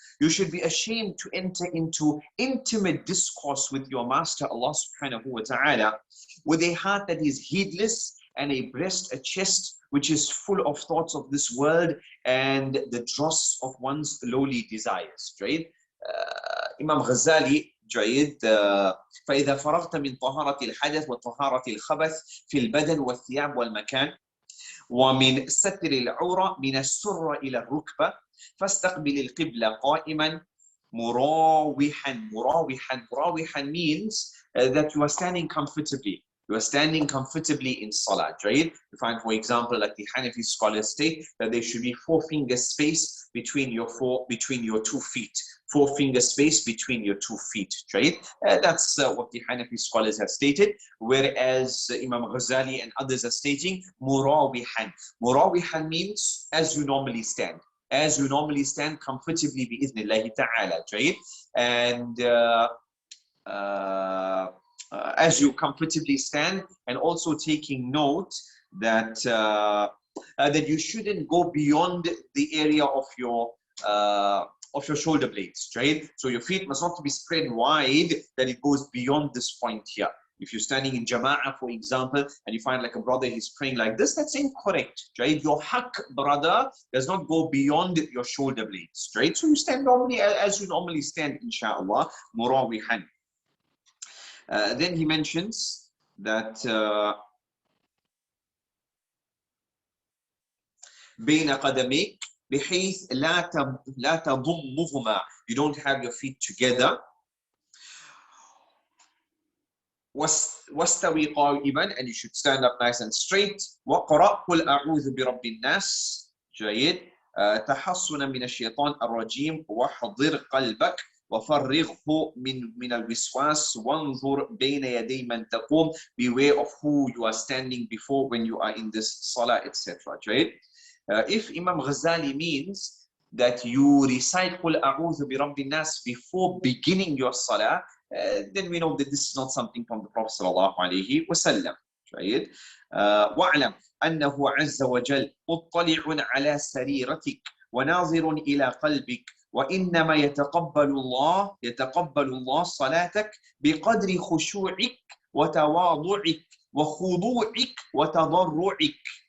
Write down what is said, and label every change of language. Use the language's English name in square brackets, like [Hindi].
[English] You should be ashamed to enter into intimate discourse with your master Allah subhanahu wa ta'ala with a heart that is heedless and a breast, a chest which is full of thoughts of this world and the dross of one's lowly desires, right? Imam Ghazali [Arabic] جيد فإذا فرغت من طهارة الحدث وطهارة الخبث في البدن والثياب والمكان ومن ستر العورة من السرة إلى الركبة فاستقبل القبلة قائما مراوحا [English] means that you are standing comfortably. You are standing comfortably in salah, right? You find, for example, like the Hanafi scholars state that there should be 4 finger space between your 2 feet. 4 finger space between your 2 feet, right? That's what the Hanafi scholars have stated. Whereas Imam Ghazali and others are stating murawihan. Murawihan means as you normally stand. As you normally stand comfortably bi'idhnillahi ta'ala, right? And as you comfortably stand, and also taking note that that you shouldn't go beyond the area of your shoulder blades, right? So your feet must not be spread wide that it goes beyond this point here. If you're standing in Jama'ah, for example, and you find like a brother, he's praying like this, that's incorrect, right? Your haq, brother, does not go beyond your shoulder blades, right? So you stand normally as you normally stand, inshallah, murawihan. Then he mentions that [Arabic] بين قدميك بحيث لا تضمهما. [English] You don't have your feet together. [Arabic] واستوي قائما, [English] and you should stand up nice and straight. [Arabic] وقرأ قل أعوذ برب الناس. جيد. تحصنا من الشيطان الرجيم وحضر قلبك وفرغه من الوسواس وانظر بين يدي من تقوم. [English] Beware of who you are standing before when you are in this salah, etc. Right? If Imam Ghazali means that you recite [Arabic] قل أعوذ برب الناس [English] before beginning your salah, then we know that this is not something from the Prophet sallallahu alaihi wasallam. Right? [Arabic] واعلم أنه عز وجل مطلع على سريرتك وناظر إلى قلبك وإنما يتقبل الله صلاتك بقدر خشوعك وتواضعك وخضوعك وتضرعك.